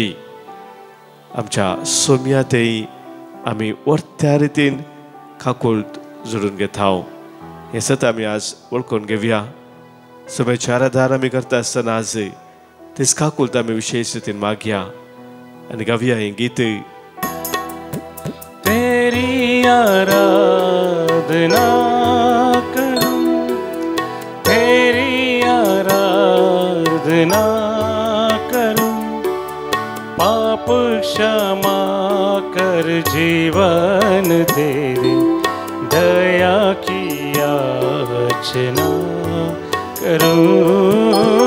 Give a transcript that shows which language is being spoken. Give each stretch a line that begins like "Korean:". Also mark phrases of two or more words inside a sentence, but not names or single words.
Konkani: आमच्या सोम्यातय आमी वर्त्या रितीन काकुळट जोडून घेता. हे सत आमी आज वळखून घेवया. सोम्याचे आराधना आमी करता आसतना आज तेच काकुळट आमी विशेष रितीन मागया आनी गावया हें गीत.
Hindi: तेरी आराधना करूं, तेरी आराधना करूं, पाप क्षमा कर जीवन दे दे, दया की याचना करूं.